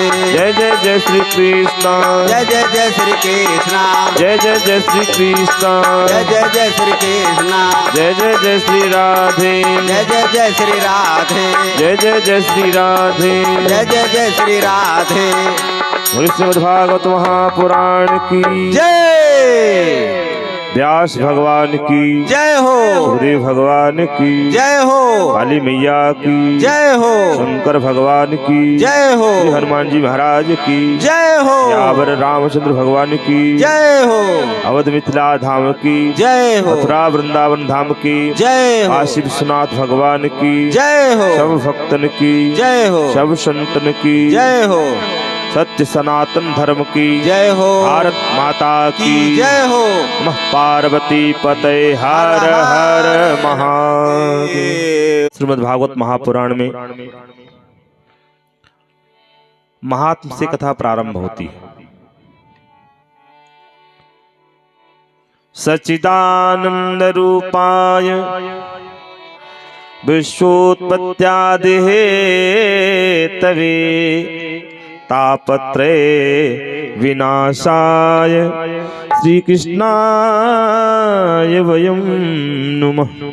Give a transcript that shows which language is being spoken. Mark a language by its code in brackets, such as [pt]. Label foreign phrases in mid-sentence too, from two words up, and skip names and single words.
[hi] जय जय जय श्री कृष्णा जय जय श्री कृष्णा जय जय जय श्री कृष्णा जय जय श्री कृष्णा जय जय जय श्री राधे जय जय श्री राधे जय जय जय श्री राधे जय जय श्री राधे श्रीमद्भागवत महापुराण की जय व्यास भगवान की जय हो सूर्य भगवान की जय हो काली मैया की जय हो शंकर भगवान की जय हो श्री हनुमान जी महाराज की जय हो यावर रामचंद्र भगवान की जय हो अवध मिथिला धाम की जय हो मथुरा वृंदावन धाम की जय हो काशी विश्वनाथ भगवान की जय हो सब भक्तन की जय हो सब संतन की जय हो सत्य सनातन धर्म की जय हो भारत माता की जय हो [sa] नमः पार्वती पते हर हर महादेव। [hi] श्रीमद् भागवत महापुराण में महात्म से कथा प्रारंभ होती है। [sa] सच्चिदानंद रूपाय विश्वोत्पत्त्यादिहे तवे तापत्रय विनाशाय श्री कृष्णाय वयं नुमः।